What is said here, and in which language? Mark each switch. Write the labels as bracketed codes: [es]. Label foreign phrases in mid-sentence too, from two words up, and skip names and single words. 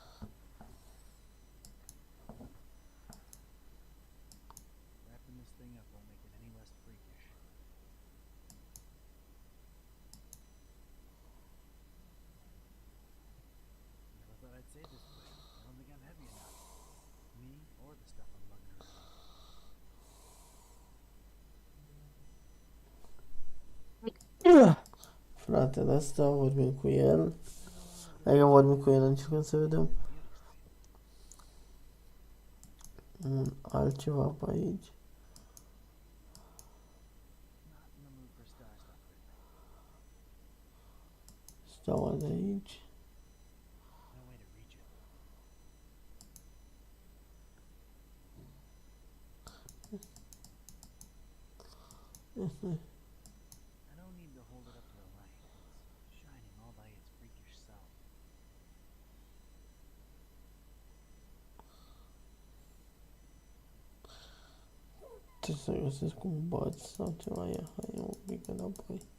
[en] Wrapping this thing up won't make it any less freakish. Never thought I'd say this, but I don't think I'm heavy enough. Me or the stuff I'm lugging around. [ro] Frate, de asta vorbim cu el. Adică vorbim cu el, încercăm să vedem un altceva pe aici. [en] Not in the mood for star stuff lately. [ro] Steaua de aici. [en] No way to reach it. I don't need to hold it up to the light. It's shining all by its freakish self. [ro] Trebuie să găsesc un băț sau ceva. Ia, hai un pic înapoi.